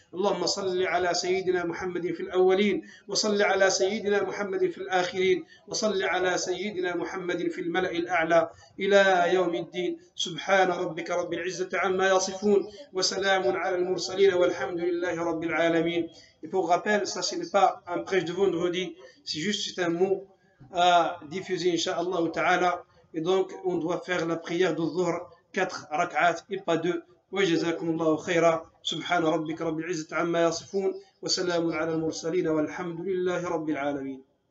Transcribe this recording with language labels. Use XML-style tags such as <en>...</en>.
<ar>اللهم صل على سيدنا محمد في الأولين، وصل على سيدنا محمد في الآخرين، وصل على سيدنا محمد في الملأ الأعلى إلى يوم الدين. سبحان ربك رب العزة عما يصفون وسلام على المرسلين والحمد لله رب العالمين.</ar> <fr>Et pour rappel, ça ce n'est pas un prêche de vendredi, c'est un mot à diffuser Inch'Allah ta'ala. Et donc on doit faire la prière de Dhuhr 4 rak'at et pas 2.</fr> <ar>وجزاكم الله خيرا. سبحان ربك رب العزة عما يصفون وسلام على المرسلين والحمد لله رب العالمين.</ar>